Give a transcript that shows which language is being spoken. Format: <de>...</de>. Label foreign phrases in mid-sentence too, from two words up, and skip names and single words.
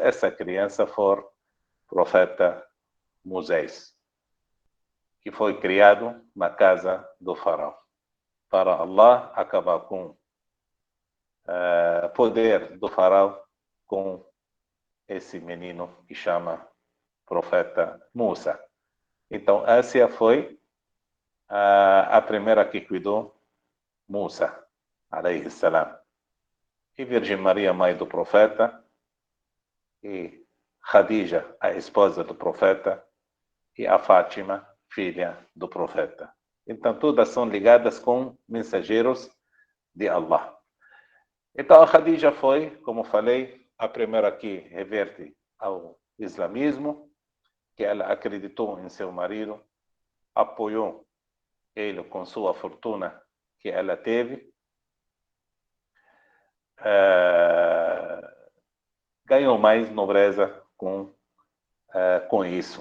<pt>Essa criança foi o profeta Moisés, que foi criado na casa do faraó, para Allah acabar com o poder do faraó com esse menino que chama profeta Musa. Então, essa foi a primeira que cuidou Musa,</pt> <ar>عليه السلام.</ar> <pt>E Virgem Maria, mãe do profeta, e Khadija, a esposa do profeta, e a Fátima, filha do profeta. Então, todas são ligadas com mensageiros de Allah. Então, a Khadija foi, como falei, a primeira que reverte ao islamismo, que ela acreditou em seu marido, apoiou ele com sua fortuna que ela teve, ganhou mais nobreza com isso.</pt>